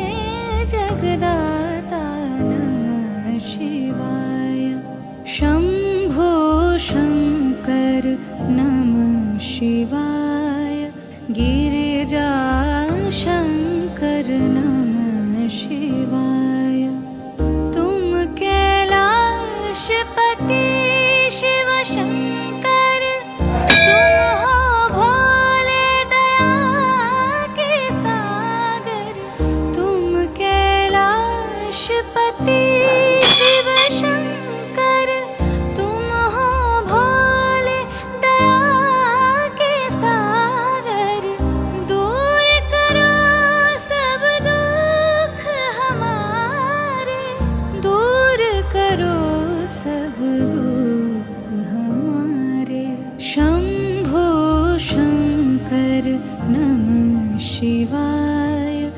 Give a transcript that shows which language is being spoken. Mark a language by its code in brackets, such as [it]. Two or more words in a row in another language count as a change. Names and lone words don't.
[sa] जगदाता नमः शिवाय शम्भो शङ्कर नमः शिवाय गिरिजाशङ्कर नमः शिवाय [hi] तुम कैलाशपति शिव शंकर तुम हो भोले दया के सागर तुम कैलाशपति शिव शंकर तुम हो भोले दया के सागर दूर करो सब दुख हमारे दूर करो सब दुख हमारे [sa] शंभो शंकर नमः शिवाय